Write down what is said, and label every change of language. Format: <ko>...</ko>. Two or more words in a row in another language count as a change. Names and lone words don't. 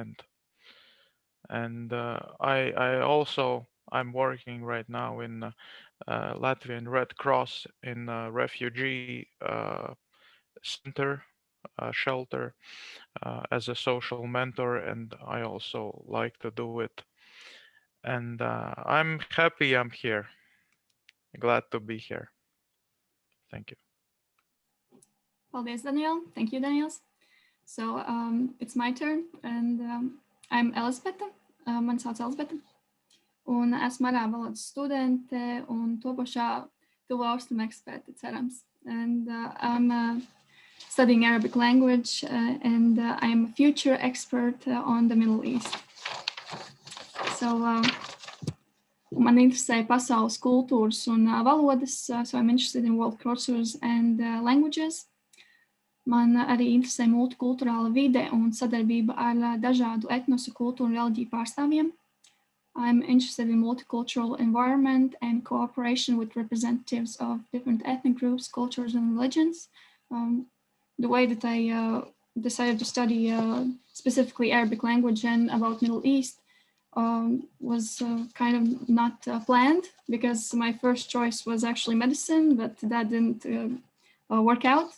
<en>And I also I'm working right now in Latvian Red Cross in a refugee center, shelter, as a social mentor, and I also like to do it. And I'm happy I'm here. Glad to be here. Thank you. Paldies, Daniel. Thank you, Daniels. So it's my turn, and I'm Elizabete.</en> <lv>Man sauc Elizabete. Un esmu arābu valodas studente un topošā tuvu austrumu eksperte, cerams.</lv> <en>And I'm studying Arabic language, and I'm a future expert on the Middle East.</en> <lv>So man interesē pasaules kultūras un valodas,</lv> <en>so I'm interested in world cultures and languages.</en> <lv>Man arī interesē multikulturāla vide un sadarbība ar dažādu etnosu, kultūru un reliģiju pārstāvjiem.</lv> <en>I'm interested in multicultural environment and cooperation with representatives of different ethnic groups, cultures, and religions. The way that I decided to study specifically Arabic language and about Middle East was kind of not planned, because my first choice was actually medicine, but that didn't work out.</en>